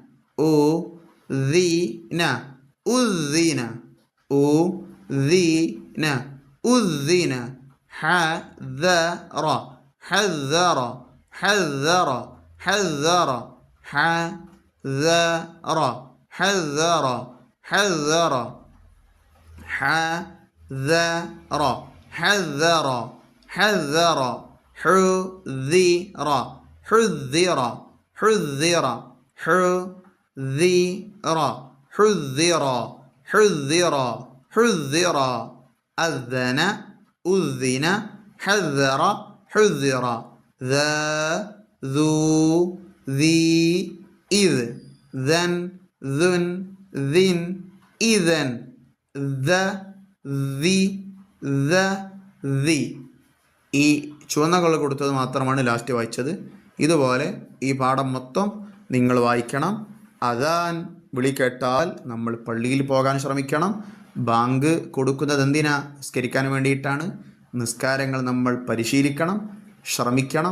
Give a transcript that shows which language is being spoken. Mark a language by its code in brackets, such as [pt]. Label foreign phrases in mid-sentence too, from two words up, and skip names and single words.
[ml] ഉദ്ദിന ഉദ്ദിന ഉദ്ദിന ഉദ്ദിന ഹദറ ഹദറ ഹദറ ഹദറ ഹദറ ഹദറ حذر حذر حذر حذر حذر حذر حذر حذر حذر حذر حذر أذن أذن حذر حذر ذو ذي إذ ذن ذن ذن إذن ذي ذي. ഈ ചുവന്ന കളർ കൊടുത്തത് മാത്രമാണ് ലാസ്റ്റ് വായിച്ചത്. ഇതുപോലെ ഈ പാഠം മൊത്തം നിങ്ങൾ വായിക്കണം. അദാൻ വിളി കേട്ടാൽ നമ്മൾ പള്ളിയിൽ പോകാൻ ശ്രമിക്കണം. ബാങ്ക് കൊടുക്കുന്നത് എന്തിനാ? നിസ്കരിക്കാൻ വേണ്ടിയിട്ടാണ്. നിസ്കാരങ്ങൾ നമ്മൾ പരിശീലിക്കണം, ശ്രമിക്കണം.